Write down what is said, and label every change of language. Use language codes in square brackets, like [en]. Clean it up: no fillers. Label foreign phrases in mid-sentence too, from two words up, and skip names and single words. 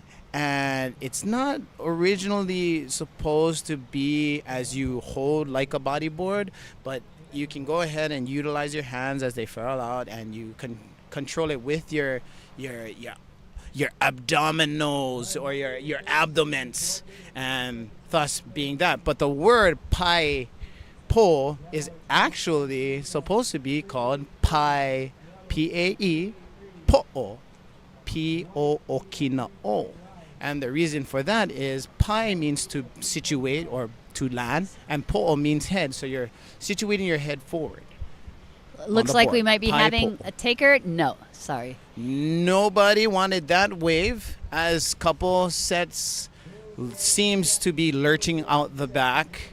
[en] And it's not originally supposed to be as you hold like a bodyboard, but you can go ahead and utilize your hands as they furl out, and you can control it with your abdominals or your abdomens, and thus being that. But the word po is actually supposed to be called pai, P-A-E, po'o, P-O-O-K-I-N-A-O. And the reason for that is pai means to situate or to land, and po'o means head. So you're situating your head forward. Looks the like board. we might be Pai having po'o. a taker. No, sorry. Nobody wanted that wave, as couple sets seems to be lurching out the back.